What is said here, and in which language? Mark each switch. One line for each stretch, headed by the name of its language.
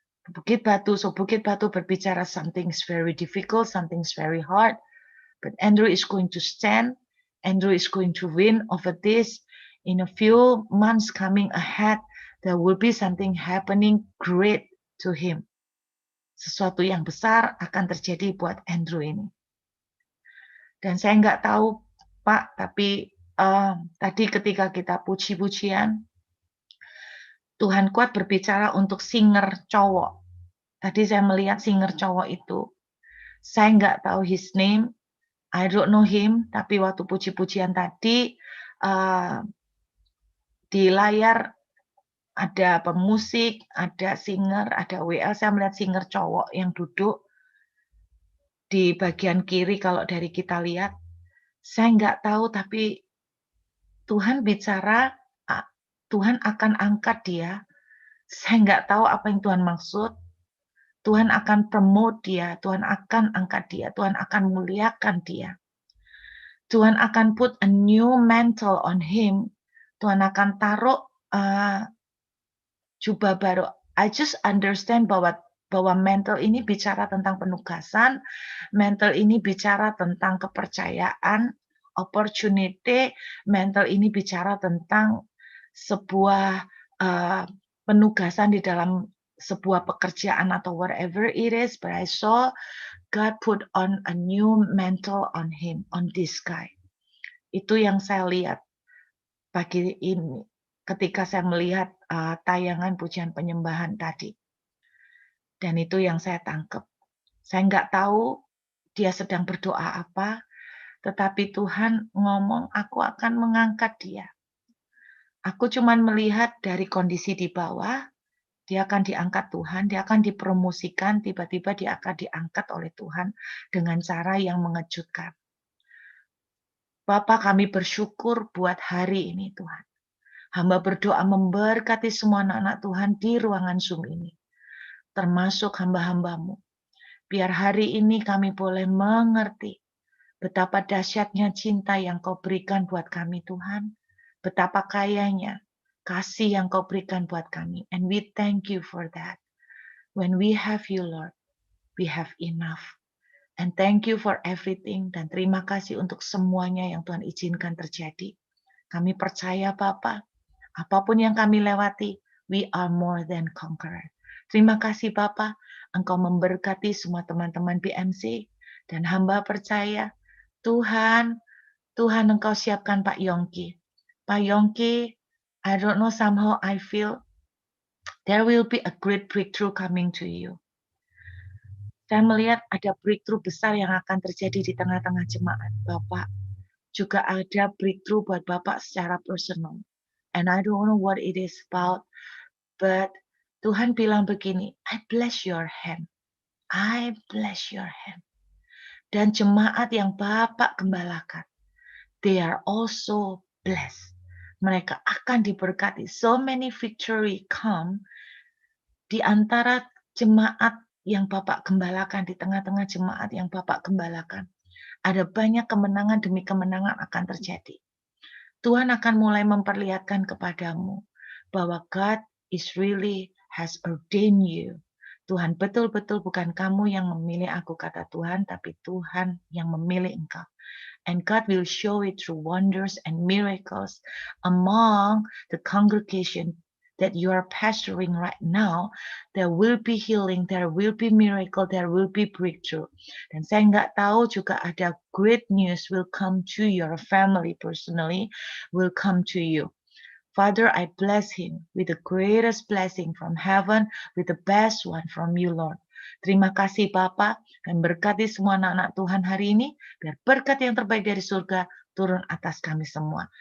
Indonesian: Bukit batu berbicara
English: something's very difficult, something's very hard. But Andrew is going to stand. Andrew is going to win over this. In a few months coming ahead, there will be something happening great to him.
Indonesian: Sesuatu yang besar akan terjadi buat Andrew ini. Dan saya nggak tahu, Pak, tapi tadi ketika kita puji-pujian, Tuhan kuat berbicara untuk singer cowok. Tadi saya melihat singer cowok itu. Saya nggak tahu
English: his name, I don't know him,
Indonesian: tapi waktu puji-pujian tadi, di layar ada pemusik, ada singer, ada WL. Saya melihat singer cowok yang duduk di bagian kiri kalau dari kita lihat. Saya nggak tahu, tapi Tuhan bicara, Tuhan akan angkat dia. Saya nggak tahu apa yang Tuhan maksud. Tuhan akan promote dia, Tuhan akan angkat dia, Tuhan akan muliakan dia. Tuhan akan
English: put a new mantle on him.
Indonesian: Tuhan akan taruh jubah baru.
English: I just understand
Indonesian: bahwa mantle ini bicara tentang penugasan, mantle ini bicara tentang kepercayaan, opportunity, mantle ini bicara tentang sebuah penugasan di dalam sebuah pekerjaan atau
English: whatever it is. But I saw God put on a new mantle on him, on this guy.
Indonesian: Itu yang saya lihat pagi ini ketika saya melihat tayangan pujian penyembahan tadi. Dan itu yang saya tangkap. Saya nggak tahu dia sedang berdoa apa, Tetapi Tuhan ngomong, aku akan mengangkat dia. Aku cuman melihat dari kondisi di bawah, dia akan diangkat Tuhan, dia akan dipromosikan, tiba-tiba dia akan diangkat oleh Tuhan dengan cara yang mengejutkan. Bapak, kami bersyukur buat hari ini Tuhan. Hamba berdoa memberkati semua anak-anak Tuhan di ruangan Zoom ini, termasuk hamba-hambamu. Biar hari ini kami boleh mengerti betapa dahsyatnya cinta yang kau berikan buat kami Tuhan. Betapa kayanya kasih yang kau berikan buat kami.
English: And we thank you for that. When we have you Lord, we have enough. And thank you for everything.
Indonesian: Dan terima kasih untuk semuanya yang Tuhan izinkan terjadi. Kami percaya Bapa, apapun yang kami lewati,
English: we are more than conqueror.
Indonesian: Terima kasih Bapa, Engkau memberkati semua teman-teman BMC. Dan hamba percaya, Tuhan Engkau siapkan Pak Yongki.
English: Pak Yongki, I don't know, somehow I feel there will be a great breakthrough coming to you.
Indonesian: Saya melihat ada breakthrough besar yang akan terjadi di tengah-tengah jemaat Bapak. Juga ada breakthrough buat Bapak secara personal.
English: And I don't know what it is about, but
Indonesian: Tuhan bilang begini,
English: I bless your hand. I bless your hand.
Indonesian: Dan jemaat yang Bapak gembalakan,
English: they are also blessed.
Indonesian: Mereka akan diberkati.
English: So many victory come
Indonesian: di antara jemaat yang Bapak gembalakan, di tengah-tengah jemaat yang Bapak gembalakan. Ada banyak kemenangan demi kemenangan akan terjadi. Tuhan akan mulai memperlihatkan kepadamu bahwa
English: God is really has ordained you.
Indonesian: Tuhan betul-betul bukan kamu yang memilih aku, kata Tuhan, tapi Tuhan yang memilih engkau.
English: And God will show it through wonders and miracles among the congregation that you are pastoring right now. There will be healing, there will be miracle, there will be breakthrough.
Indonesian: Dan saya nggak tahu juga ada
English: great news will come to your family personally, will come to you. Father, I bless him with the greatest blessing from heaven, with the best one from you, Lord.
Indonesian: Terima kasih Bapa, dan berkati semua anak-anak Tuhan hari ini, biar berkat yang terbaik dari surga turun atas kami semua.